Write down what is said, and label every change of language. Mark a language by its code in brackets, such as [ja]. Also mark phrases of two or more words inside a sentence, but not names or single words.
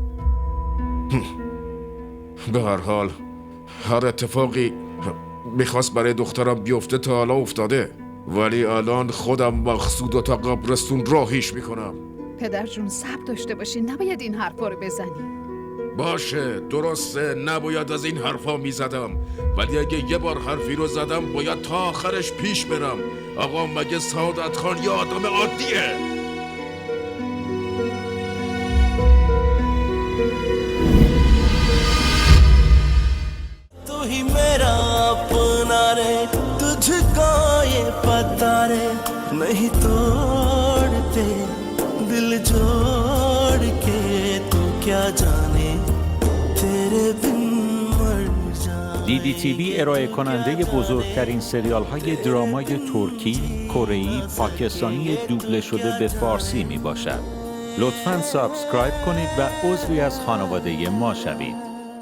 [fa] به هر حال هر اتفاقی میخواست برای دخترم بیفته تا حالا افتاده، ولی الان خودم مقصود و تا قبرستون راهیش میکنم. پدر جون صبر داشته باشین، نباید این حرفا رو بزنی. باشه درسته، نباید از این حرفا میزدم، ولی اگه یه بار حرفی رو زدم باید تا آخرش پیش برم. آقا مگه سعادت خان یه آدم عادیه؟ [hi] तू ही मेरा अपना रे, तुझको ये पता रे, नहीं तोड़ते दिल जोड़ के तू क्या जाने तेरे बिन मर जाने. [fa] DDTV ارائه کننده بزرگترین سریال های درامای ترکی، کره‌ای، پاکستانی دوبله شده به فارسی می باشد. لطفاً سابسکرایب کنید و عضوی از خانواده ما شوید.